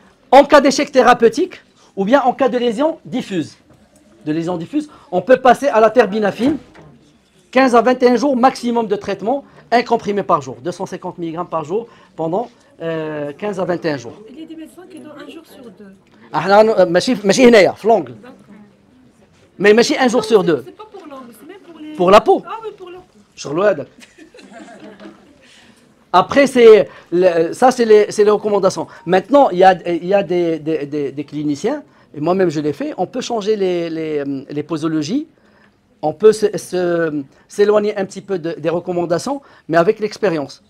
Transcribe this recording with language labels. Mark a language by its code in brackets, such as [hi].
[fr] En cas d'échec thérapeutique, ou bien en cas de lésion diffuse. On peut passer à la terbinafine, 15 à 21 jours maximum de traitement, un comprimé par jour, 250 mg par jour pendant 15 à 21 jours. Il y a des médecins qui donnent un jour sur deux. [ar] ماشي هنايا في l'ongle. [fr] Mais [ar] ماشي [fr] un jour sur deux. C'est pas pour l'angle, c'est même pour les... Pour la peau. Ah oui, pour la peau. [ar] شغلو هذاك. [fr] Après, ça, c'est les recommandations. Maintenant, il y a des cliniciens, et moi-même je l'ai fait, on peut changer les posologies, on peut s'éloigner un petit peu des recommandations, mais avec l'expérience.